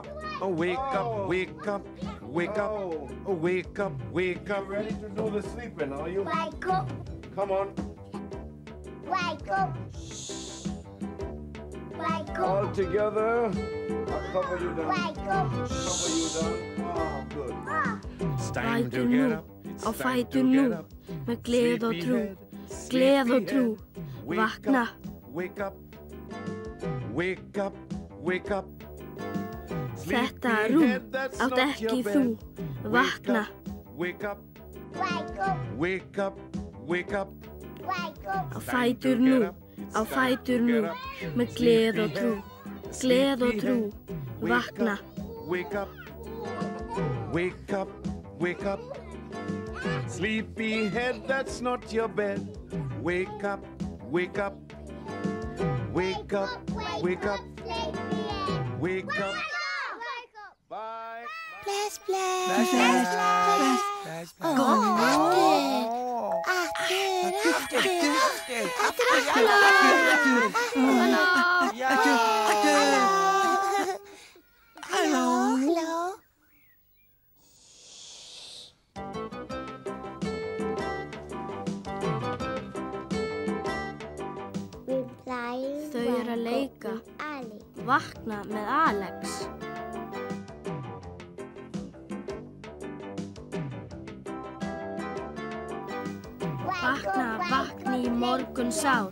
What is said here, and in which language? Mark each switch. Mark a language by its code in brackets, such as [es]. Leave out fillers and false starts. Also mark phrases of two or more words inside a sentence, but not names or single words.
[en] Oh, wake up. Wake up. Wake up. Oh, wake up. Wake up. Ready to do the sleeping, are you? Wake up. Come on. Wake up. Wake up. All together. I'll cover you down. Wake up. Cover you down. Oh, good. It's time to [is] Fætur [en] get [is] nú, [en] up. It's [is] á [en] time [is] fætur [en] to [is] nú, [en] get up. [is] með gleð og trú, [en] Sleepyhead, [is] gleð og trú, [en] Wake [is] vakna. [en] up, wake up, wake up, wake up. [is] Þetta rúm [en] Sleepyhead, that's [is] átt [en] not [is] ekki [en] your [is] þú, [en] bed. [is] vakna. [en] Wake up, Wake up. wake up, wake up. Wake up. [is] Á fætur nú, á fætur nú, með gleð og trú, gleð og trú, vakna. [en] Wake up, wake up, wake up. Sleepyhead, that's not your bed. Wake up, wake up, wake up, wake up, wake up. Bye. [is] Bless, bless. Bless, bless. Bless, bless. [en] Hello. [is] Þau eru að leika. Ali. Vakna með Alex. Vakna, vakni í morgun sár.